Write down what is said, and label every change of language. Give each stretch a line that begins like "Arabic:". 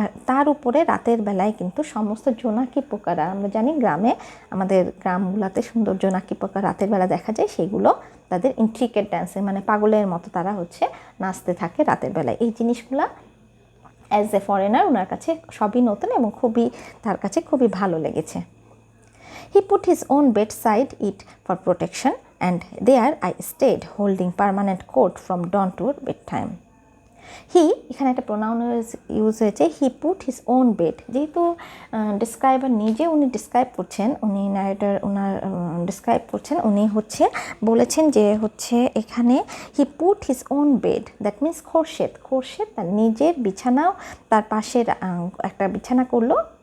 Bangla: তার উপরে রাতের বেলায় কিন্তু সমস্ত জোনাকি পোকারা, আমরা জানি গ্রামে, আমাদের গ্রামগুলোতে সুন্দর জোনাকি পোকা রাতের বেলা দেখা যায়, সেগুলো তাদের ইন্ট্রিকেট ড্যান্সে, মানে পাগলের মতো তারা হচ্ছে নাচতে থাকে রাতের বেলায়। এই জিনিসগুলো
English: as a foreigner
Bangla: ওনার কাছে সবই নতুন এবং তার কাছে খুবই ভালো লেগেছে।
English: He put his own bedside it for protection, and there I stayed holding permanent coat from dawn to bedtime.
Bangla: হি, এখানে একটা প্রোনাউন ইউজ হয়েছে,
English: he put his own bed,
Bangla: যেহেতু ডিসক্রাইবার নিজে উনি ডিসক্রাইব করছেন, উনি ন্যারেটর ওনার ডিসক্রাইব করছেন, উনি হচ্ছে বলেছেন যে হচ্ছে এখানে he put his own bed,
English: that means
Bangla: Khorshed তার নিজের বিছানাও তার পাশে একটা বিছানা করলো,